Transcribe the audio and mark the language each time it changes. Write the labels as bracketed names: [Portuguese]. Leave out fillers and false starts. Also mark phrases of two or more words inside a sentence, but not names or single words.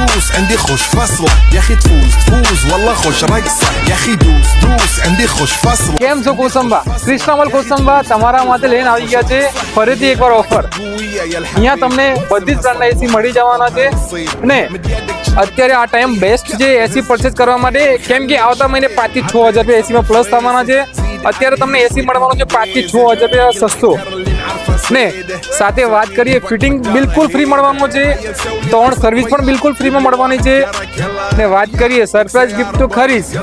[Arabic] عندي خوش فصلة يا اخي تفوز والله خوش رقصة يا اخي دوس عندي خوش فصلة. [Gujarati] કેમ છો કુસુંબા? ક્રિષ્નામલ કુસુંબા તમારા માટે લઈને આવી ગયા છે ફરીથી એકવાર ઓફર. અહીંયા તમને બધી જ બ્રાન્ડના એસી મળી જવાના છે અને અત્યારે આ [English] time best [Gujarati] છે [English] AC purchase [Gujarati] કરવા માટે, કેમ કે આવતા મહિને 5 થી 6 હજાર રૂપિયા એસીમાં પ્લસ થવાના છે. અત્યારે તમને એસી મળવાનું છે 5 થી 6 હજાર રૂપિયા સસ્તો ને સાથે વાત કરીએ ફિટિંગ બિલકુલ ફ્રી મળવાનું છે, 3 સર્વિસ પણ બિલકુલ ફ્રીમાં મળવાની છે ને વાત કરીએ [English] surprise gift [Gujarati] તો ખરી જ.